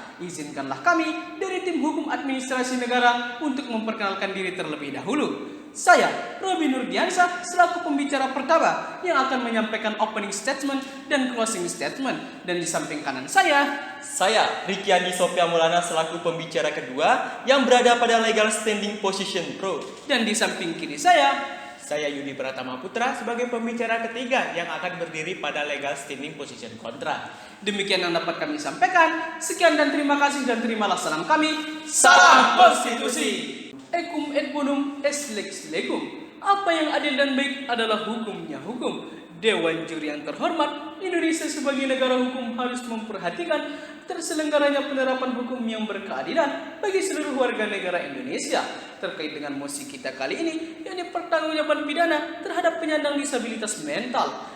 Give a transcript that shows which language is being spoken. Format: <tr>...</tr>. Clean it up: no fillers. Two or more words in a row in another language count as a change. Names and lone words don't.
<id>Izinkanlah kami dari tim hukum administrasi negara untuk memperkenalkan diri terlebih dahulu. Saya, Robi Nurdiansyah, selaku pembicara pertama yang akan menyampaikan</id> <en>opening statement</en> <id>dan</id> <en>closing statement.</en> <id>Dan di samping kanan Saya, Riki Andi Sofia Maulana, selaku pembicara kedua yang berada pada</id> <en>legal standing position</en> <id>pro. Dan di samping kiri saya Yudi Pratama Putra sebagai pembicara ketiga yang akan berdiri pada</id> <en>legal standing position</en> <id>kontra. Demikian yang dapat kami sampaikan. Sekian dan terima kasih, dan terimalah salam kami. Salam konstitusi.</id> <la>Ekum et bonum est lex legum.</la> <id>Apa yang adil dan baik adalah hukumnya hukum. Dewan juri yang terhormat, Indonesia sebagai negara hukum harus memperhatikan terselenggaranya penerapan hukum yang berkeadilan bagi seluruh warga negara Indonesia. Terkait dengan mosi kita kali ini, yakni pertanggungjawaban pidana terhadap penyandang disabilitas mental.</id>